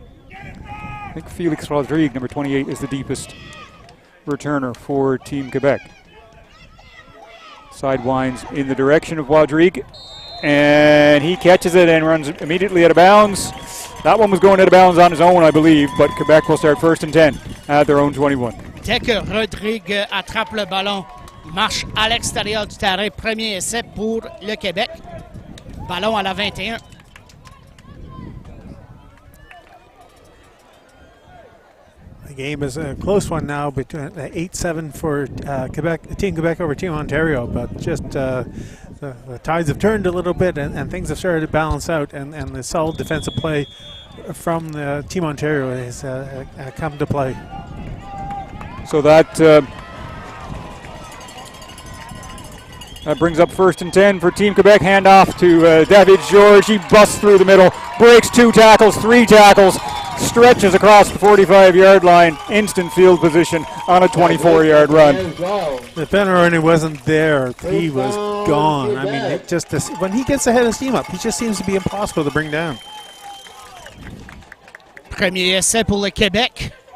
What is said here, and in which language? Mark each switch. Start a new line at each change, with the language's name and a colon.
English: I think Felix Rodrigue, number 28, is the deepest returner for Team Quebec. Sidewinds in the direction of Rodrigue, and he catches it and runs immediately out of bounds. That one was going out of bounds on his own, I believe, but Quebec will start 1st and 10 at their own 21.
French: Dès que Rodrigue attrape le ballon, marche à l'extérieur du terrain. Premier essai pour le Québec. Ballon à la 21.
English: The game is a close one now, between 8-7 for Quebec, Team Quebec over Team Ontario, but just the tides have turned a little bit, and things have started to balance out, and the solid defensive play from the Team Ontario has come to play. So that brings up 1st and 10 for Team Quebec. Handoff to David George. He busts through the middle, breaks 2 tackles, 3 tackles, stretches across the 45-yard line, instant field position on a 24-yard run. If Ben Aroni wasn't there, he was gone. I mean, when he gets ahead of steam up, he just seems to be impossible to bring down.
French: Premier essai pour le Québec.